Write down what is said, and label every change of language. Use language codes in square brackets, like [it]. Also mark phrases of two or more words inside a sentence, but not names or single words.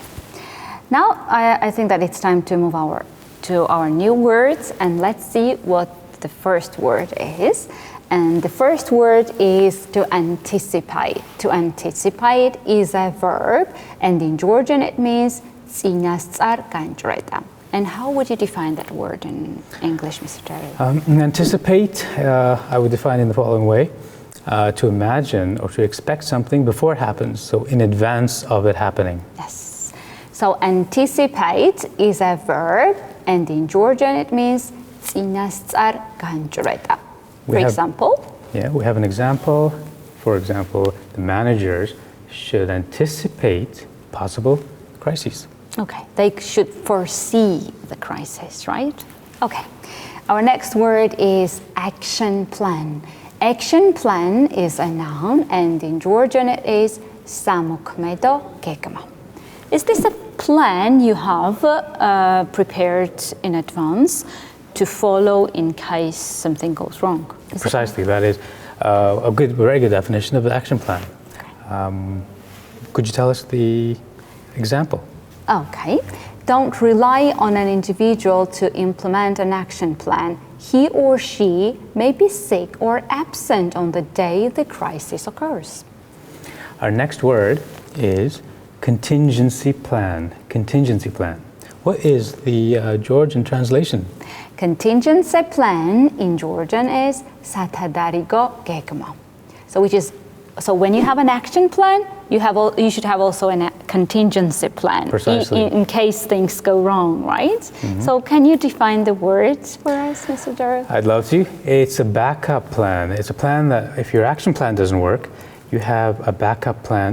[en] Now I think that it's time to move to our new words, and let's see what the first word is. And the first word is to anticipate. To anticipate is a verb, and in Georgian it means [ka] წინასწარ განჭრეტა. [en] And how would you define that word in English, Mr. Daryl? Anticipate, I would define in the following way: to imagine or to expect something before it happens, so in advance of it happening. Yes. So anticipate is a verb, and in Georgian it means [ka] წინასწარ განჭრეტა. [en] For example? Yeah, we have an example. For example, the managers should anticipate possible crises. Okay, they should foresee the crisis, right? Okay, our next word is action plan. Action plan is a noun, and in Georgian it is [ka] სამოქმედო გეგმა. [en] Is this a plan you have prepared in advance to follow in case something goes wrong? Precisely, that is a very good definition of the action plan. Could you tell us the example? Okay. Don't rely on an individual to implement an action plan. He or she may be sick or absent on the day the crisis occurs. Our next word is contingency plan. Contingency plan. What is the Georgian translation? Contingency plan in Georgian is [ka] სათადარიგო გეგმა. [en] So when you have an action plan, you should have also a contingency plan. Precisely. In case things go wrong, right? So can you define the words for us, Mr. Daryl? I'd love to. It's a backup plan. It's a plan that if your action plan doesn't work, you have a backup plan